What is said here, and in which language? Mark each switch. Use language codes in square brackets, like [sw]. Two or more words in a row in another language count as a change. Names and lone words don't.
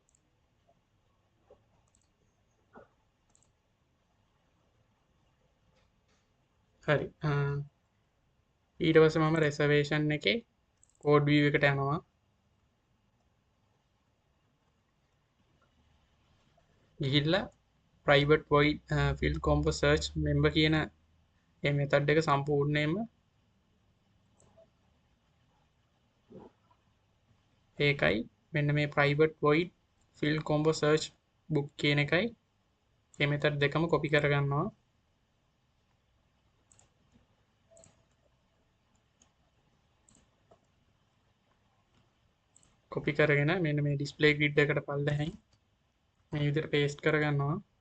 [si] හරි. ඊට පස්සේ මම reservation එකේ [en] code view [si] එකට යනවා. ගිහිල්ලා [en] private void field combo search member [si] කියන මේ method එක සම්පූර්ණයෙන්ම ඒකයි මෙන්න මේ [en] private void field combo search book [si] කියන එකයි මේ method දෙකම copy කරගන්නවා. copy කරගෙන මෙන්න මේ [en] display grid [si] එකට පල්ලෙහින් මේ විදිහට paste කරගන්නවා.